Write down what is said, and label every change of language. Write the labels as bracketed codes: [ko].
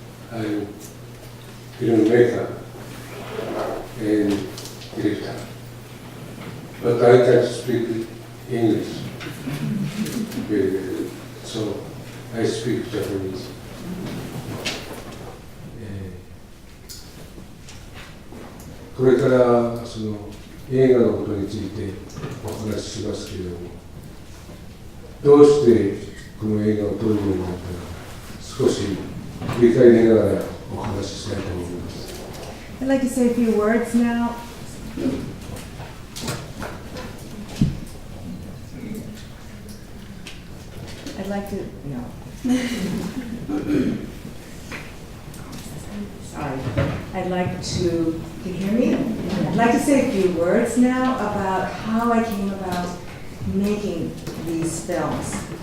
[en] I'm filmmaker and director, but I can speak English very well, so I speak Japanese. [ja] これからその映画のことについてお話ししますけれども、どうしてこの映画を撮るようになったのか少し振り返りながらお話ししたいと思います。 [en] I'd like to say a few words now. I'd like to, no. Sorry. I'd like to, can you hear me? I'd like to say a few words now about how I came about making these films.